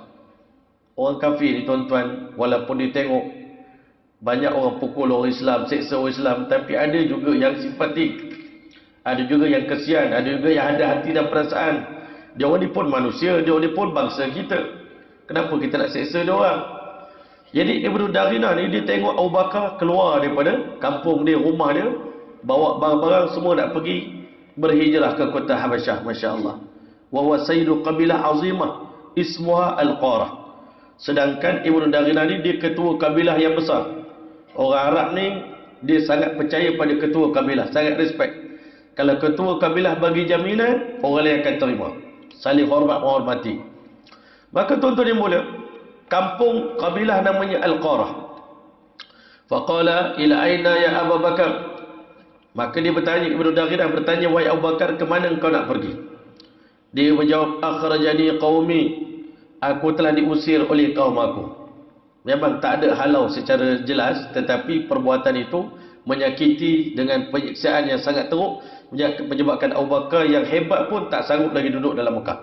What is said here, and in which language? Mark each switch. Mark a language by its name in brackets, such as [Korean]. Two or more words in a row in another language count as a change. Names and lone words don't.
[Malay] Orang kafir ni tuan-tuan, walaupun dia tengok banyak orang pukul orang Islam, seksa orang Islam, tapi ada juga yang simpatik, ada juga yang kesian, ada juga yang ada hati dan perasaan. Dia orang ni pun manusia, dia orang ni pun bangsa kita. Kenapa kita nak seksa dia orang? Jadi Ibnu Daghina ni, dia tengok Abu Bakar keluar daripada kampung dia, rumah dia, bawa barang-barang semua nak pergi berhijrah ke kota Habasyah, [Arabic] Masya Allah. Wa huwa sayyidu qabilah azimah ismuha Al-Qarah. [Malay] Sedangkan Ibnu Daghina ni dia ketua kabilah yang besar. Orang Arab ni dia sangat percaya pada ketua kabilah, sangat respect. Kalau ketua kabilah bagi jaminan, orang lain akan terima. Saling hormat menghormati. Maka tuan-tuan yang mulia, kampung kabilah namanya Al-Qarah. [Arabic] Faqala ila aina ya Abu Bakar. [Malay] Maka dia bertanya, Ibnu Daghina bertanya, wahai Abu Bakar, ke mana engkau nak pergi? Dia menjawab, [Arabic] akhrajani qaumi, [Malay] aku telah diusir oleh kaum aku. Memang tak ada halau secara jelas, tetapi perbuatan itu menyakiti dengan penyiksaan yang sangat teruk, menyebabkan Abu Bakar yang hebat pun tak sanggup lagi duduk dalam Mekah.